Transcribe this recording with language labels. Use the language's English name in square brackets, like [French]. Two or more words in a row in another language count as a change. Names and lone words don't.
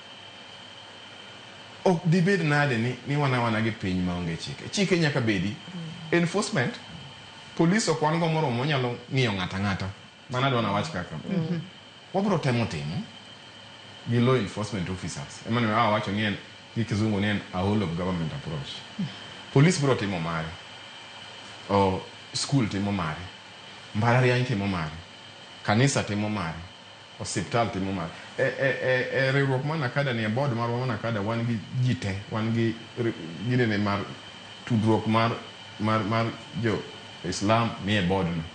[Luo (Kenya and Tanzania)] Ok dibed nade ni wana gi piny maonge chike. Chike nyaka bedi. Enforcement. Police okwan go moro monyalo ng'iyo ng'ata. Mana dwana wach kaka. Wabro temo gi [English] law enforcement officers. [Luo (Kenya and Tanzania)] Emane wacho ngien gi kizungu ni [English] a whole of government approach. [Luo (Kenya and Tanzania)] Police bro timo mare. O school timo mare. Mbalariany timo mare. Kanisa timo mare. Hospital timo mare. Riwruok mar Nakada ni board mar Nakada wan gi jite, wan gi ginene mar tudruok mar jo Islam ni e board no.